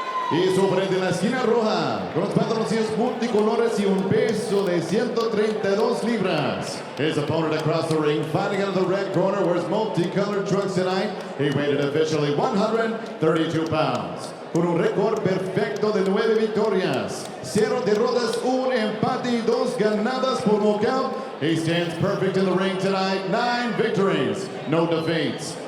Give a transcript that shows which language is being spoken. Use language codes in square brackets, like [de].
[es] Y su frente en la esquina roja, con los pantaloncillos multicolores y un peso de 132 libras. [en] His opponent across the ring, fighting out of the red corner, wears multicolored trunks tonight. He weighed officially 132 pounds. [es] Con un récord perfecto de 9 victorias, 0 derrotas, 1 empate y 2 ganadas por nocaut. [en] He stands perfect in the ring tonight, 9 victories, no defeats.